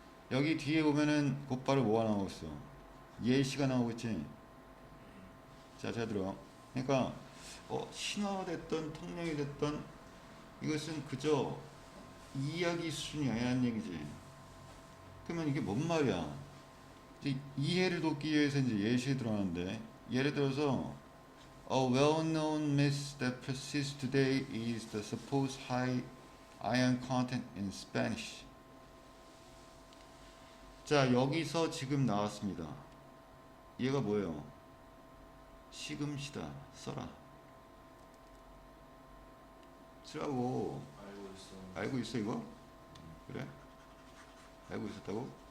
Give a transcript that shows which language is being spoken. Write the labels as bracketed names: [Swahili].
[Korean] 여기 뒤에 보면은 곧바로 뭐가 나오고 있어? 예시가 나오고 있지? 자, 잘 들어. 그러니까 신화됐던 통념이 됐던 이것은 그저 이야기 수준이 아니라는 얘기지. 그러면 이게 뭔 말이야? 이제 이해를 돕기 위해서 이제 예시에 들어가는데, 예를 들어서 [English] A well-known myth that persists today is the supposed high iron content in Spanish. [Korean] 자, 여기서 지금 나왔습니다. 얘가 뭐예요? 시금시다. 써라. 쓰라고. 알고 있어. 알고 있어 이거? 그래? 알고 있었다고?